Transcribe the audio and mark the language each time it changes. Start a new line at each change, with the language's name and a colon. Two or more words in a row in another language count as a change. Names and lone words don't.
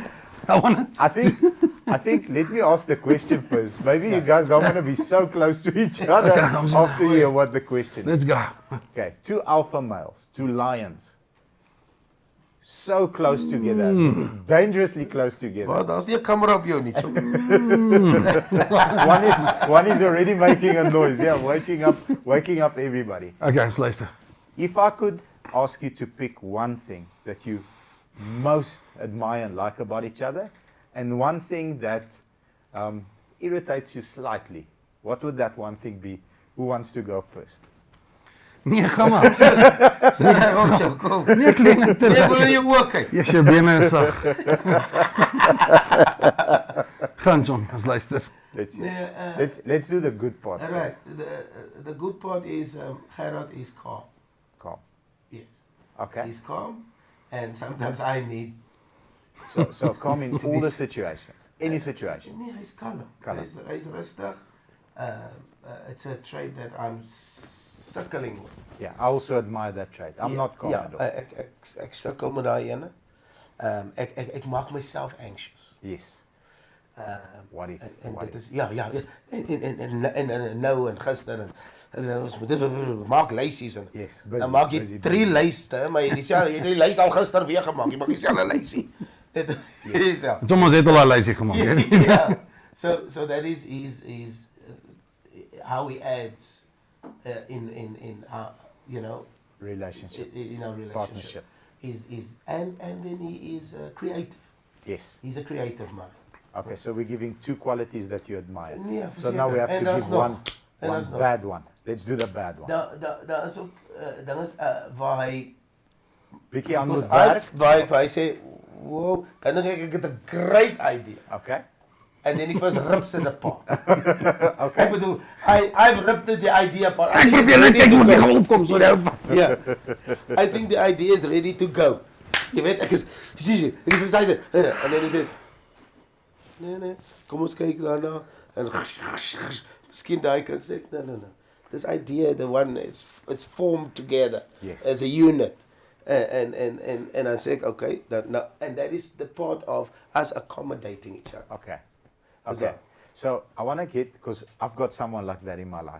English: I think let me ask the question first. Maybe you guys don't want to be so close to each other Okay, I'm just- after you hear what the question is. Let's go. Okay, 2 alpha males, 2 lions. So close together, dangerously close together.
Afrikaans: Maar daar's nie 'n kamera op jou nie.
English: One is already making a noise, yeah, waking up everybody. Okay, let's luister. If I could ask you to pick one thing that you most admire and like about each other, and one thing that irritates you slightly, what would that one thing be? Who wants to go first?
Afrikaans: Nee, gaan maar. Kom. Nee, klein Nee, terug. ek wil in jou oë kyk. Yes, jou bene is sag. Gaan John, let's luister.
English: Let's see. Nee, Let's do the good part right. first. The good part is Gerhard is calm. Calm. Yes. Okay. He's calm, and sometimes I need. So calm in all the situations, any situation.
Afrikaans: Nee, hy's kalm. Kalm. Hy's rustig.
English: It's a trait that I'm suckling with. Yeah, I also admire that trait. I'm not calm at all.
Afrikaans: Ek sukkel met daai ene. Ek maak
English: myself anxious. Yes. What if?
Afrikaans: En
English: What
Afrikaans: dit
English: if?
Afrikaans: is en nou en gister en ons moet maak lysies en
English: Yes,
Afrikaans: dan maak jy
English: busy,
Afrikaans: 3 lyste, maar jy het die lys al gister weer gemaak. Jy maak dieselfde lysie. Dis ja. Thomas het al 'n lysie gemaak.
English: Yeah. So that is how he adds in you know, Relationship. in our relationship. Partnership. And then he is creative. Yes. He's a creative man. Okay, so we're giving 2 qualities that you admire. Yeah, So now we have
Afrikaans: en
English: to
Afrikaans: daar's
English: give
Afrikaans: nog.
English: one
Afrikaans: En daar's nog.
English: bad one. Let's do the bad one.
Afrikaans: Daar is ook dinges waar hy Bietjie aan moet
English: because
Afrikaans: werk. waar hy sê, wow, dan dink ek het 'n
English: great idea. Okay. And then he first rips it apart. Okay.
Afrikaans: Ek bedoel,
English: I've ripped the idea apart.
Afrikaans: Ek moet weer kyk hoe dit gaan opkom so nou.
English: Yeah. I think the idea is ready to go.
Afrikaans: Jy weet, ek is excited.
English: And then he says,
Afrikaans: nee, kom ons kyk daarna. En miskien daai kan sê,
English: no. This idea, the one is, it's formed together Yes. as a unit. And I say, okay, and that is the part of us accommodating each other. Okay. Is Okay. that- So I want to get, because I've got someone like that in my life.